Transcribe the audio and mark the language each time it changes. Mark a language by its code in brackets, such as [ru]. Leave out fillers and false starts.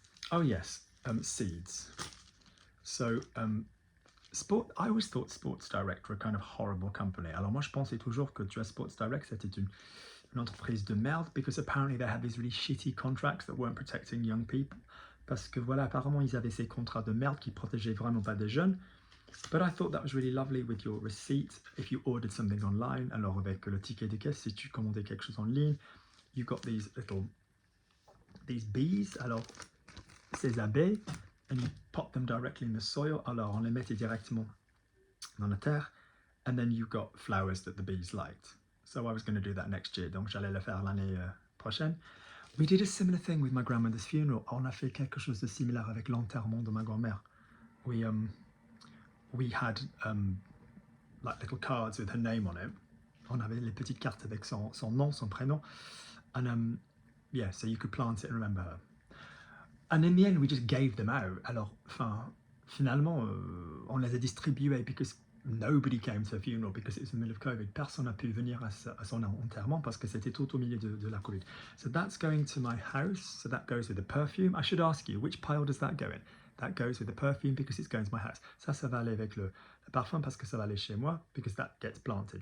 [en] Oh yes, seeds. So I always thought Sports Direct were a kind of horrible company. [fr] Alors moi je pensais toujours que tu as Sports Direct, c'était une entreprise de merde, [en] because apparently they had these really shitty contracts that weren't protecting young people. [fr] Parce que voilà, apparemment ils avaient ces contrats de merde qui protégeaient vraiment pas des jeunes. [en] But I thought that was really lovely with your receipt. If you ordered something online, [fr] alors avec le ticket de caisse, si tu commandais quelque chose en ligne, [en] you got these bees, [fr] alors ces abeilles, [en] and you pop them directly in the soil, [fr] alors on les mettait directement dans la terre, [en] and then you got flowers that the bees liked. So I was going to do that next year, [fr] donc j'allais le faire l'année prochaine. [en] We did a similar thing with my grandmother's funeral. [fr] On a fait quelque chose de similaire avec l'enterrement de ma grand-mère. [en] We had like little cards with her name on it. [fr] On avait les petites cartes avec son nom, son prénom. [en] And yeah, so you could plant it and remember her. And in the end, we just gave them out. [fr] Alors, finalement, on les a distribués [en] because nobody came to her funeral because it was in the middle of COVID. [fr] Personne n'a pu venir à son enterrement parce que c'était tout au milieu de la COVID. [en] So that's going to my house. So that goes with the perfume. I should ask you, which pile does that go in? That goes with the perfume because it's going to my house. [fr] Ça va aller avec le parfum parce que ça va aller chez moi [en] because that gets planted.